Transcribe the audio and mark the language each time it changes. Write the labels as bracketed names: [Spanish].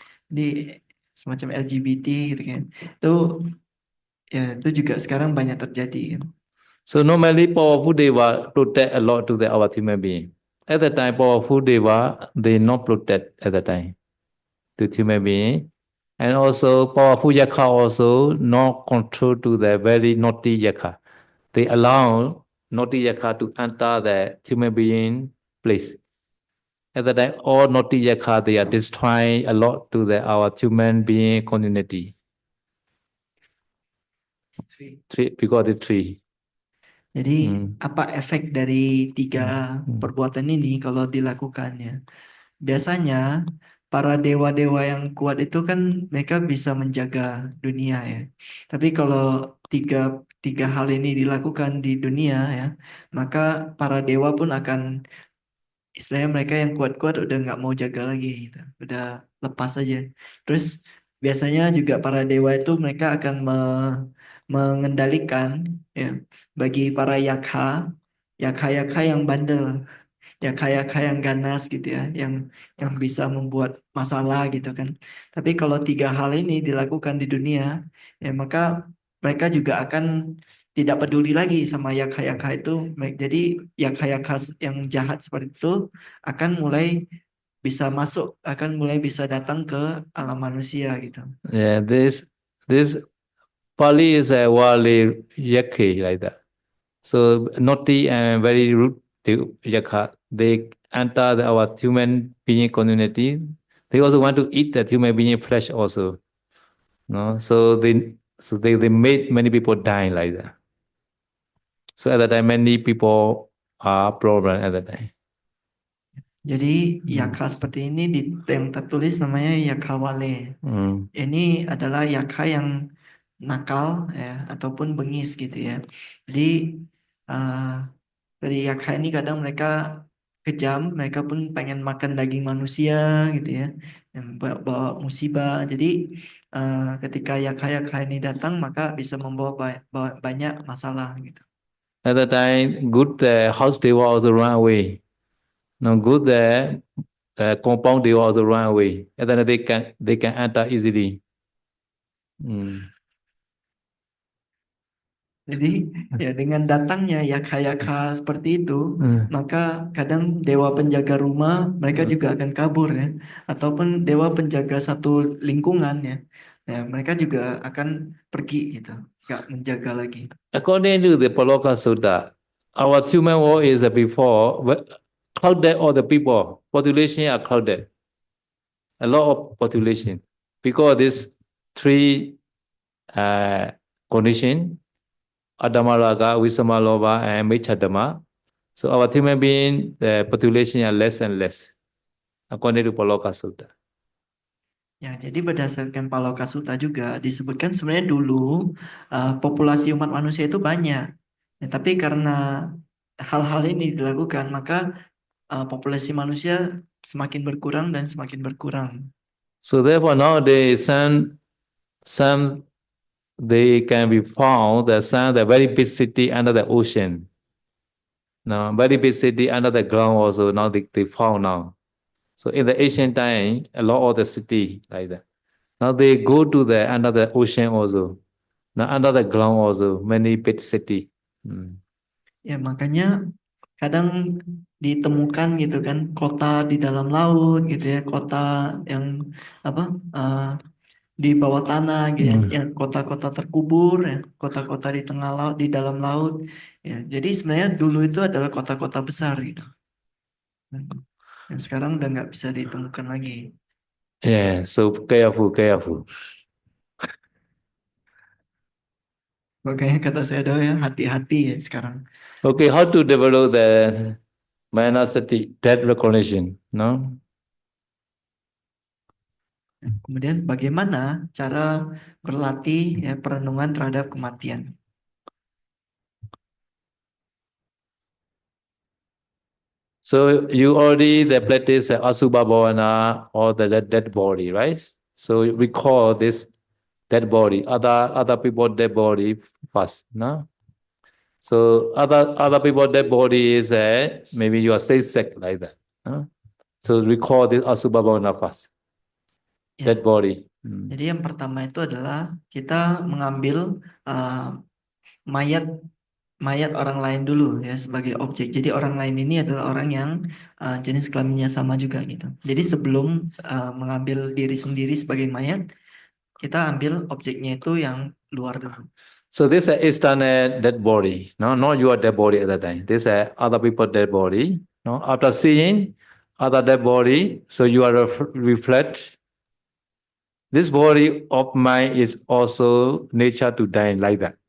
[Indonesian] Jadi semacam LGBT gitu kan. Itu juga sekarang banyak terjadi kan. [English] so normally powerful deva protect a lot to the our human being. At the time, powerful deva they not protect at the time to human being, and also powerful yakha also not control to the very naughty yakha. They allow naughty yakha to enter the human being place. At the time, all naughty yakha they are destroying a lot to the our human being community. Three because it's three. [Indonesian] Jadi apa efek dari tiga perbuatan ini kalau dilakukannya? Biasanya para dewa-dewa yang kuat itu kan mereka bisa menjaga dunia ya. Tapi kalau tiga hal ini dilakukan di dunia ya, maka para dewa pun akan, istilahnya mereka yang kuat-kuat udah nggak mau jaga lagi gitu. Udah lepas aja. Terus biasanya juga para dewa itu mereka akan mengendalikan ya bagi para yakha yang bandel, yakha yang ganas gitu ya, yang bisa membuat masalah gitu kan. Tapi kalau tiga hal ini dilakukan di dunia, ya maka mereka juga akan tidak peduli lagi sama yakha-yakha itu. Jadi yakha-yakha yang jahat seperti itu akan mulai bisa masuk, akan mulai bisa datang ke alam manusia gitu. [English] Yeah, this Pali is a wali yakhe like that. So naughty and very rude yakha they enter our human being community. They also want to eat that human being flesh also. No, they made many people die like that. So at that time, many people are problem at that time. [Indonesian] Jadi yakha seperti ini yang tertulis namanya yakha wale. Ini adalah yakha yang nakal ya ataupun bengis gitu ya. Jadi dari yakha ini kadang mereka kejam, mereka pun pengen makan daging manusia gitu ya, yang bawa musibah. Jadi ketika yakha-yakha ini datang maka bisa membawa banyak masalah gitu. [English] At that time, good house they will also run away. No good compound they will also run away. And then they can enter easily. [Indonesian] Jadi ya dengan datangnya yakha-yakha seperti itu, maka kadang dewa penjaga rumah mereka juga akan kabur ya, ataupun dewa penjaga satu lingkungan ya, mereka juga akan pergi gitu, nggak menjaga lagi. [English] According to the Paloka Sutta, our human world is before crowded all the people. Population are crowded. A lot of population. Because this three condition, Adamaraga, Visamaloba, and Michadama. So our human being, the population are less and less, according to Paloka Sutta. [Indonesian] Ya, jadi berdasarkan Paloka Sutta juga disebutkan sebenarnya dulu populasi umat manusia itu banyak. Ya, tapi karena hal-hal ini dilakukan, maka populasi manusia semakin berkurang dan semakin berkurang. [English] So therefore nowadays some they can be found the very big city under the ocean. Now very big city under the ground also now they found now. So in the ancient time, a lot of the city like that. Now they go to the under the ocean also. Now under the ground also many big city. [Indonesian] Ya makanya kadang ditemukan gitu kan kota di dalam laut gitu ya, kota yang apa di bawah tanah gitu ya, yang kota-kota terkubur ya, kota-kota di tengah laut, di dalam laut ya. Jadi sebenarnya dulu itu adalah kota-kota besar gitu. Yang sekarang udah nggak bisa ditemukan lagi. [English] Yeah, so careful. [Indonesian] Makanya kata saya dulu ya, hati-hati ya sekarang. [English] Okay, how to develop the manasati, death recognition, no? [Indonesian] Kemudian bagaimana cara berlatih ya perenungan terhadap kematian? [English] So you already the practice Asubha Bhavana or the dead body, right? So recall this dead body, other people dead body first, no? So other people dead body is maybe you are sick like that. No? So recall this Asubha Bhavana first. [Indonesian] Ya. [English] Dead body. [Indonesian] Jadi yang pertama itu adalah kita mengambil mayat mayat orang lain dulu ya sebagai objek. Jadi orang lain ini adalah orang yang jenis kelaminnya sama juga gitu. Jadi sebelum mengambil diri sendiri sebagai mayat, kita ambil objeknya itu yang luar dulu. [English] So this is external dead body, no, not your dead body at that time. This is other people dead body. No, after seeing other dead body, so you are reflect. This body of mine is also nature to die like that.